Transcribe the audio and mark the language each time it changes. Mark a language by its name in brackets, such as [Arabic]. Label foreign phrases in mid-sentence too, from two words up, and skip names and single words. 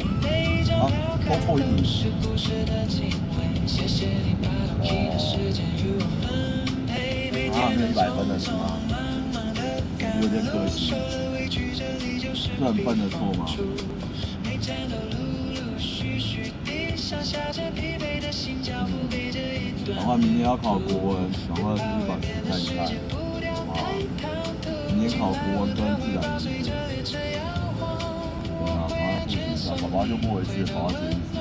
[Chinese] 每一張票看都是故事的經緯，謝謝你把同期的時間與我分配。每天都匆匆忙忙的趕路，受了委屈，這裡就是避風處。每站都陸陸續續地上下着疲憊的心，腳步背着一段。然後明年要考國文，然後就是把書看一看，好不好？明年考國文跟自然系。对啊，把它复習一下，爸爸就不回去，爸爸这意思吧。